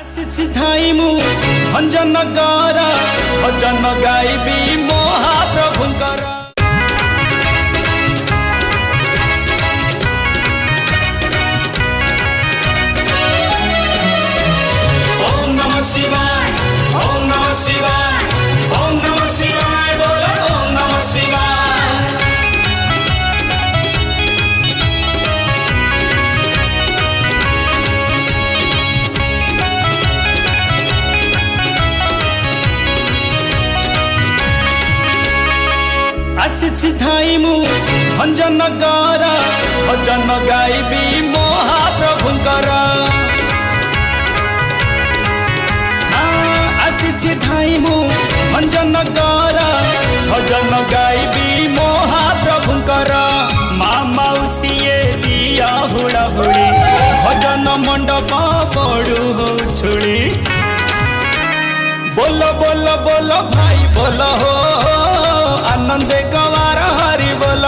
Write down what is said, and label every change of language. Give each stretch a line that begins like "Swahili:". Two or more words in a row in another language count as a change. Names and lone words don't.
Odia: ଆସି ଥାଇ ମୁଁ ଭଞ୍ଜନ ଗାର ଭଜନ ଗାଇବି ମହାପ୍ରଭୁଙ୍କର।
Sanskrit: ओम नमः शिवाय, ओम नमः शिवाय, ओम नमः शिवाय, बोलो ओम नमः शिवाय।
Odia: ଆସି ଥାଇ ମୁଁ ଭଞ୍ଜନ ଗାର ଭଜନ ଗାଇବି ମହାପ୍ରଭୁଙ୍କର। ଆସି ଥାଇ ମୁଁ ଭଞ୍ଜନ ଗାର ଭଜନ ଗାଇବି ମହାପ୍ରଭୁଙ୍କର। ମାଁ ମଉସୀଏ ଦିଆ ହୁଡ଼ା ହୁଡ଼ି ଭଜନ ମଣ୍ଡପ ବଡ଼ୁ ହୋ ଛୁଡ଼ି। ବୋଲ ବୋଲ ବୋଲ ଭାଇ ବୋଲ ହୋ ଆନନ୍ଦେ ଗବାର ହରି ବୋଲ।